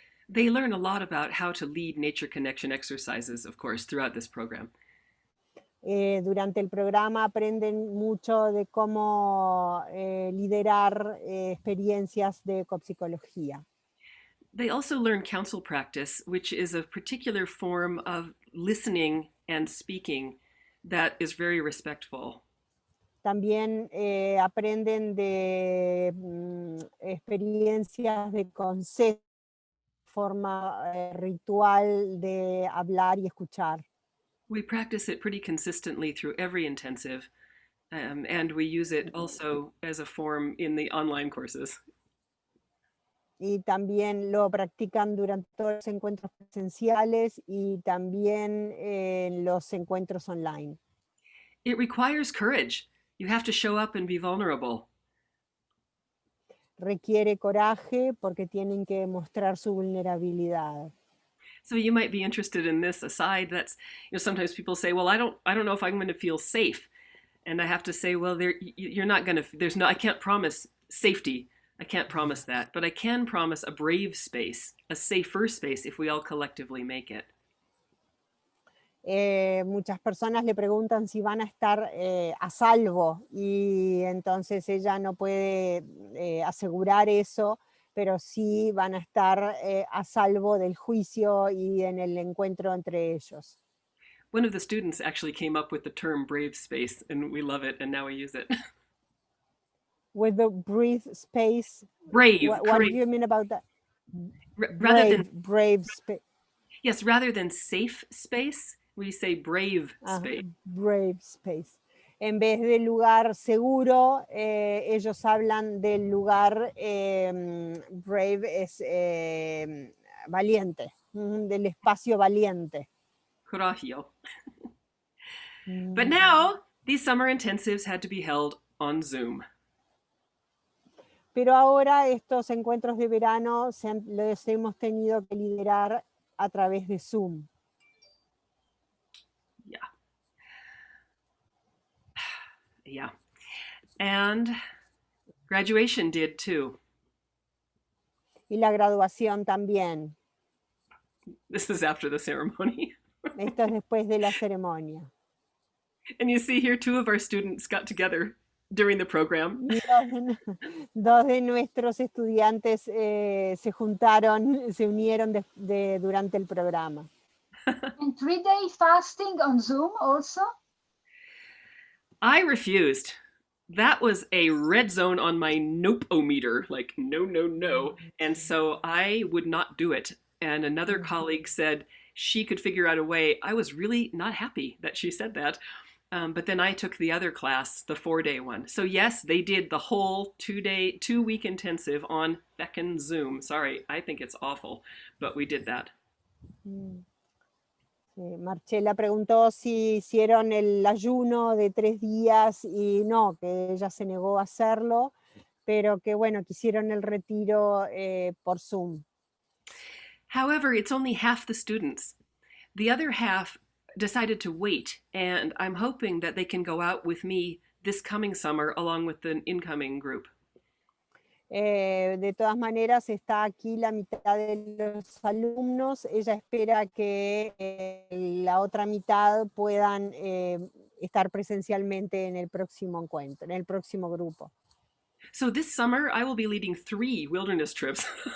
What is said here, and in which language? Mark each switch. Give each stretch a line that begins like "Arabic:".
English: They learn a lot about how to lead nature connection exercises, of course, throughout this program.
Spanish: Durante el programa aprenden mucho de cómo liderar experiencias de ecopsicología.
English: They also learn counsel practice, which is a particular form of listening and speaking that is very respectful.
Spanish: También aprenden de experiencias de consejo, forma ritual de hablar y escuchar.
English: We practice it pretty consistently through every intensive, and we use it also as a form in the online courses.
Spanish: Y también lo practican durante todos los encuentros presenciales y también en los encuentros online.
English: It requires courage. You have to show up and be vulnerable.
Spanish: Requiere coraje porque tienen que mostrar su vulnerabilidad.
English: So you might be interested in this aside. That's, sometimes people say, well, I don't know if I'm going to feel safe. And I have to say, well, you're not going to, I can't promise safety. I can't promise that, but I can promise a brave space, a safer space if we all collectively make it.
Spanish: Muchas personas le preguntan si van a estar a salvo y entonces ella no puede asegurar eso, pero sí van a estar a salvo del juicio y en el encuentro entre ellos.
English: One of the students actually came up with the term brave space, and we love it, and now we use it. With the brave space? Brave. What do you mean about that? Brave space. Yes, rather than safe space, we say brave space. Brave space.
Spanish: En vez de lugar seguro, ellos hablan del lugar, brave es valiente, del espacio valiente.
Italian: Coraggio.
English: But now, these summer intensives had to be held on Zoom.
Spanish: Pero ahora estos encuentros de verano los hemos tenido que liderar a través de Zoom.
English: Yeah. And graduation did too.
Spanish: Y la graduación también.
English: This is after the ceremony.
Spanish: Esto es después de la ceremonia.
English: And you see here 2 of our students got together during the program.
Spanish: Dos de nuestros estudiantes se juntaron, se unieron durante el programa.
English: And 3-day fasting on Zoom also? I refused. That was a red zone on my nope-o-meter, like no, no, no. And so I would not do it. And another colleague said she could figure out a way. I was really not happy that she said that. But then I took the other class, the 4-day one. So yes, they did the whole 2-week intensive on feckin' Zoom. Sorry, I think it's awful, but we did that.
Spanish: Marcela preguntó si hicieron el ayuno de 3 días y no, que ella se negó a hacerlo, pero que bueno, que hicieron el retiro por Zoom.
English: However, it's only half the students. The other half decided to wait, and I'm hoping that they can go out with me this coming summer along with the incoming group.
Spanish: De todas maneras, está aquí la mitad de los alumnos. Ella espera que la otra mitad puedan estar presencialmente en el próximo encuentro, en el próximo grupo.
English: So this summer, I will be leading 3 wilderness trips.